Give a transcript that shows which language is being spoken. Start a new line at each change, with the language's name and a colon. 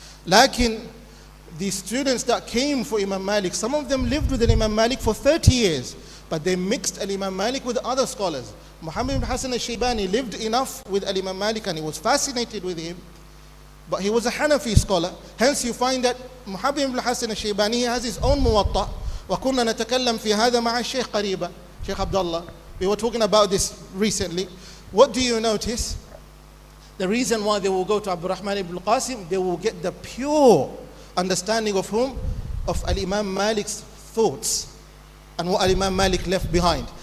English: Lakin, the students that came for Imam Malik, some of them lived with Imam Malik for 30 years, but they mixed Imam Malik with other scholars. Muhammad ibn Hassan al-Shaybani lived enough with Imam Malik and he was fascinated with him, but he was a Hanafi scholar. Hence you find that Muhammad ibn Hassan al-Shaybani has his own muwatta.
Arabic: وَكُنَّا نَتَكَلَّمْ فِي هَذا مَعَ الشيخ قريبا.
English: Sheikh Abdullah, we were talking about this recently. What do you notice? The reason why they will go to Abdurrahman ibn al-Qasim, they will get the pure understanding of whom? Of Al-Imam Malik's thoughts and what Al-Imam Malik left behind.